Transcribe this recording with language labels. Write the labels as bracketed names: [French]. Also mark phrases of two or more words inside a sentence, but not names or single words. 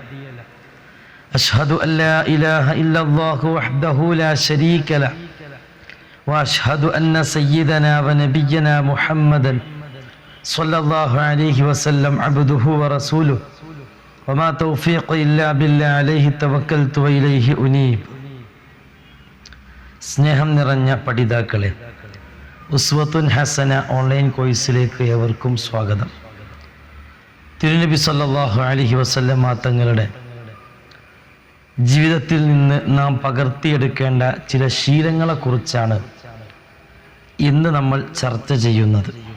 [Arabic] أشهد أن لا إله إلا الله وحده لا شريك له وأشهد أن سيدنا ونبينا محمدا صلى الله عليه وسلم عبده ورسوله وما توفيق إلا بالله عليه توكلت وإليه أنيب. [Malayalam] സ്നേഹം നിറഞ്ഞ പഠിതാക്കളെ, ഉസ്വത്തുൻ ഹസന ഓൺലൈൻ കോഴ്സിലേക്ക് ഏവർക്കും സ്വാഗതം. തിരുനബി [Arabic] صلى الله عليه وسلم [Malayalam] തങ്ങളുടെ ജീവിതത്തിൽ നിന്ന് നാം പകർത്തിയെടുക്കേണ്ട ചില ശീലങ്ങളെക്കുറിച്ചാണ് ഇന്ന് നമ്മൾ ചർച്ച ചെയ്യുന്നത്.